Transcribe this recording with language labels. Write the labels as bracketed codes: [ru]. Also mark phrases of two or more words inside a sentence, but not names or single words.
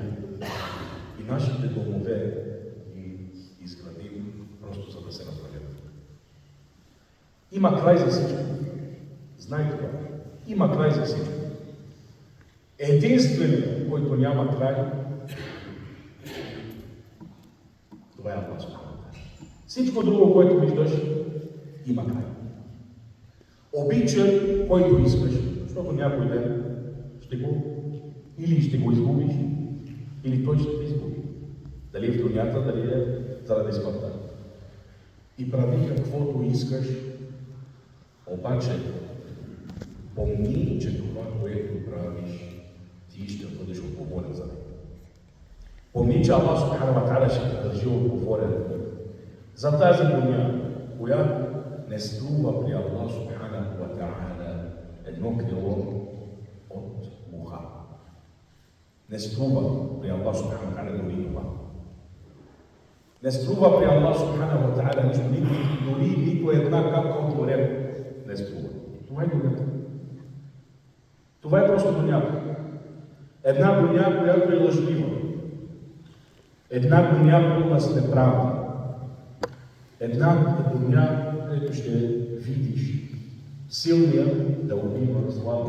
[bg] И нашите домове ги изградим просто за да се разградят. Има край за всичко. Знайте това. Има край за всичко. Единствено, който няма край, това е [ar] الله سبحانه وتعالى. [bg] Всичко друго, което виждаш, има край. Обичай, който искаш, защото някой ден или ще го изгубиш, или той ще те изгуби. Дали е в дунята, дали е заради смъртта. И прави каквото искаш, обаче помни, че това, което правиш, ти ще бъдеш отговорен за него. Помни, че [ar] الله سبحانه وتعالى [bg] ще те държи отговорен за тази дуня, която не струва при [ar] الله سبحانه وتعالى [bg] едно крило от муха. Не струва при [ar] الله سبحانه وتعالى [bg] дори това. Не струва при [ar] الله سبحانه وتعالى [bg] нищо, дори нито една капка от морето не струва. Това е дунята. Това е просто дунята. Една дуня, която е лъжлива. Една дуня, пълна с неправда. Една дуня, където ще видиш силния да убива слабия.